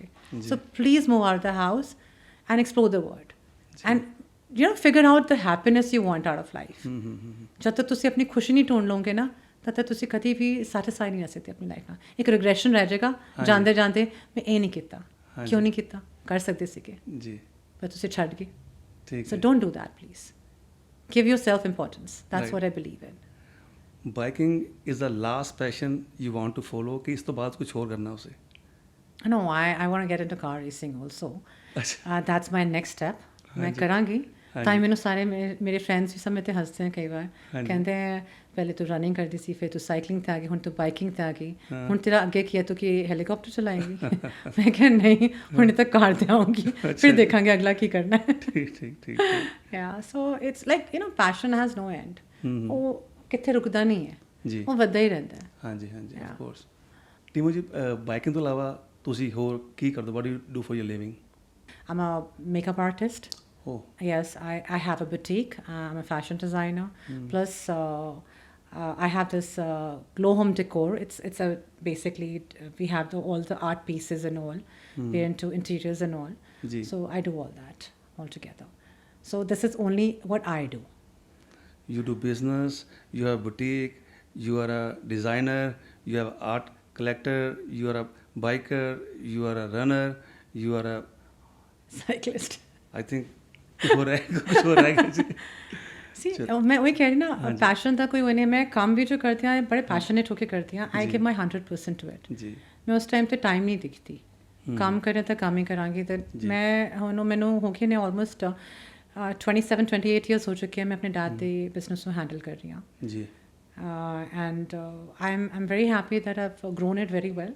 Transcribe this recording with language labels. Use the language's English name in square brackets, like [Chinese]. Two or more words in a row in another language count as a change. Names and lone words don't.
[English] So please move out the house and explore the world and figure out the happiness you want out of life. [Punjabi] ਜਦ ਤੱਕ ਤੁਸੀਂ ਆਪਣੀ ਖੁਸ਼ੀ ਨਹੀਂ ਢੂੰਡ ਲਓਗੇ ਨਾ, ਤਦ ਤੱਕ ਤੁਸੀਂ ਕਦੀ ਵੀ ਸੈਟੀਸਫਾਈ ਨਹੀਂ ਰਹਿ ਸਕਦੇ ਆਪਣੀ ਲਾਈਫ ਨਾਲ। ਇੱਕ ਰਿਗਰੈਸ਼ਨ ਰਹਿ ਜਾਏਗਾ, ਜਾਂਦੇ ਜਾਂਦੇ ਮੈਂ ਇਹ ਨਹੀਂ ਕੀਤਾ, ਕਿਉਂ ਨਹੀਂ ਕੀਤਾ, ਕਰ ਸਕਦੇ ਸੀਗੇ ਜੀ ਪਰ ਤੁਸੀਂ ਛੱਡ ਗਏ। ਠੀਕ [English] So [Punjabi] ਹੈ। [English] don't do that, please. Give yourself importance. That's Right. what I believe in. biking is the last passion you want to follow, [Punjabi] ਕਿ ਇਸ ਤੋਂ ਬਾਅਦ ਕੁਝ ਹੋਰ ਕਰਨਾ ਉਸੇ? [English] No, I want to get into car racing also. [Punjabi] ਅੱਛਾ [English] That's my next step. [Punjabi] ਮੈਂ ਹਾਂਜੀ। ਕਰਾਂਗੀ ਹਾਂਜੀ। ਤਾਂ ਹੀ ਮੈਨੂੰ ਸਾਰੇ ਮੇਰੇ ਫਰੈਂਡਸ ਵੀ ਸਭ ਮੇਰੇ 'ਤੇ ਹੱਸਦੇ ਹੈ ਕਈ ਵਾਰ, ਹਾਂਜੀ। ਕਹਿੰਦੇ ਹੈ ਪਹਿਲੇ ਤੂੰ ਰਨਿੰਗ ਕਰਦੀ ਸੀ, ਫਿਰ ਤੂੰ ਸਾਈਕਲਿੰਗ 'ਤੇ ਆ ਗਈ, ਹੁਣ ਤੂੰ ਬਾਈਕਿੰਗ 'ਤੇ ਆ ਗਈ, ਹਾਂ। ਹੁਣ ਤੇਰਾ ਅੱਗੇ ਕੀ ਹੈ, ਤੂੰ ਕੀ ਹੈਲੀਕਾਪਟਰ ਚਲਾਏਂਗੀ? ਮੈਂ ਕਿਹਾ ਨਹੀਂ, ਹੁਣ ਤਾਂ ਕਾਰ 'ਤੇ ਆਉਂਗੀ, ਅੱਛਾ। ਫਿਰ ਦੇਖਾਂਗੇ ਅਗਲਾ ਕੀ ਕਰਨਾ ਹੈ। ਠੀਕ ਠੀਕ ਠੀਕ [English] Yeah, so it's like, passion has no end. [Punjabi] ਉਹ ਕਿੱਥੇ ਰੁਕਦਾ ਨਹੀਂ ਹੈ, ਜੀ ਉਹ ਵੱਧਦਾ ਹੀ ਰਹਿੰਦਾ ਹੈ। ਹਾਂਜੀ ਹਾਂਜੀ [English] Yeah. of course. [Punjabi] ਟੀਮੂ ਜੀ, ਬਾਈਕਿੰਗ ਤੋਂ ਇਲਾਵਾ ਤੁਸੀਂ ਹੋਰ ਕੀ ਕਰਦੇ? [English] What you do for your living? I'm a makeup artist. [Punjabi] ਓ [English] Yes, I have a boutique. I'm a fashion designer. Plus, I have this glow home decor. It's a basically we have all the art pieces and all. We're into interiors and all. [Punjabi] ਜੀ [English] So I do all that all together. So this is only what I do. you do business, you have boutique, you are a designer, you have art collector, you are a biker, you are a runner, you are a Cyclist. I think [Hindi] कुछ हो रहा है जी। [English] See, [Hindi] चलो। मैं वही कह रही ना, हाँ जी। पैशन था कोई वो नहीं। मैं काम भी जो करती हूँ बड़े पैशनेट होके करती हूँ। [English] आई [Hindi] जी। [English] give my 100% to it. [Punjabi] जी ਮੈਂ ਉਸ ਟਾਈਮ ਤੇ ਟਾਈਮ ਨਹੀਂ ਦਿਖਦੀ, ਕੰਮ ਕਰਿਆ ਤਾਂ ਕੰਮ ਹੀ ਕਰਾਂਗੀ। ਤੇ ਜੀ। ਮੈਂ ਹੁਣ ਮੈਨੂੰ ਹੋ ਗਏ ਨੇ [English] almost 27-28 years [Punjabi] ਹੋ ਚੁੱਕੇ ਆ, ਮੈਂ ਆਪਣੇ ਡੈਡ ਦੇ ਬਿਜ਼ਨਸ ਨੂੰ ਹੈਂਡਲ ਕਰ ਰਹੀ ਹਾਂ। ਜੀ [English] and I am very happy that I've grown it very well.